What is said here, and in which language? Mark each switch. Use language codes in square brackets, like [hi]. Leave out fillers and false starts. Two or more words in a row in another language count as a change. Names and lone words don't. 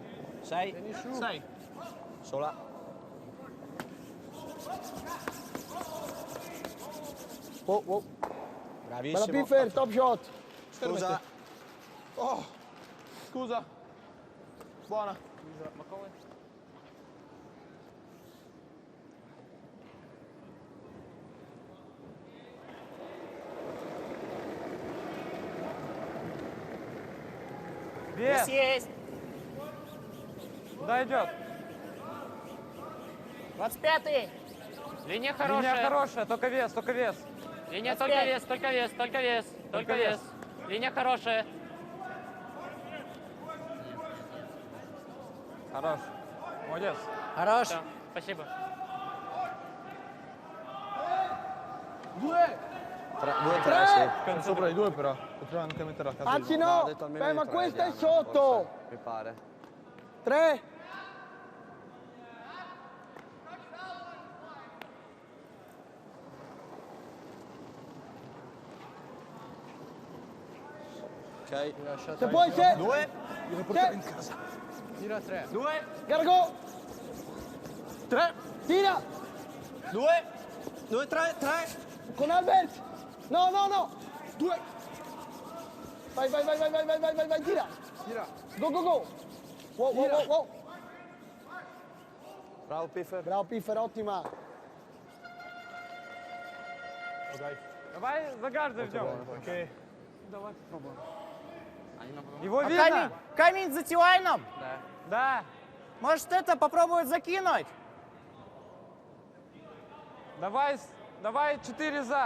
[it] 6. 6. Sola. Oh. Bella Bravissimo. [en] Piffer, top shot. [it] Scusa. Oh. Scusa. Buona. [ru] Вес! Здесь есть. Куда идет? 25-й. Линия хорошая, только вес, только вес. Линия только вес, только вес, только вес, только вес. Линия хорошая. Хорош. Молодец. Хорош. Спасибо. [it] 2. 2-3, sì. Sono sopra i 2 però. Potremmo anche mettere la casa. Anzi no, ma questa è sotto. Mi pare. 3. Ok. Se puoi, se. 2. Io portare in casa. Tira 3. 2. Gargo. 3. Tira. 2. 2, 3, 3. Con Albert. No, no, no. 2. Vai, vai, vai, vai, vai, vai, vai, vai, vai, tira. Tira. [en] Go, go, go. Wow, wow, wow, wow. [it] Bravo Piffer. Bravo Piffer, ottima. [ru] Давай за гард идем. Окей. Давай. А Его камень, видно? камень затевай нам. Да. Может это попробовать закинуть? Давай 4 за.